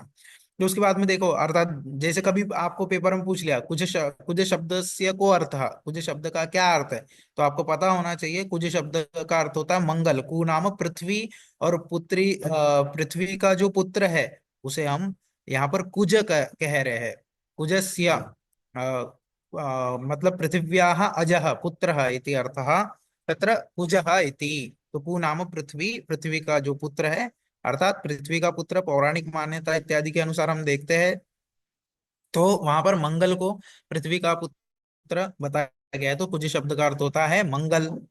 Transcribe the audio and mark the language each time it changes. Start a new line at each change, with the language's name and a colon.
Hindi: तो उसके बाद में देखो, अर्थात जैसे कभी आपको पेपर में पूछ लिया कुछ शब्द से को अर्थ, कुछ शब्द का क्या अर्थ है, तो आपको पता होना चाहिए कुछ शब्द का अर्थ होता है मंगल, कु नाम पृथ्वी, और पुत्री पृथ्वी का जो पुत्र है उसे हम यहाँ पर कह रहे हैं, कुजस्य
Sanskrit: मतलब पृथिव्याः अजः पुत्रः इति अर्थः। तत्र कुजः इति,
Hindi: तो कु नाम पृथ्वी, पृथ्वी का जो पुत्र है, अर्थात पृथ्वी का पुत्र पौराणिक मान्यता इत्यादि के अनुसार हम देखते हैं तो वहां पर मंगल को पृथ्वी का पुत्र बताया गया है, तो कुछ शब्द का अर्थ होता है मंगल।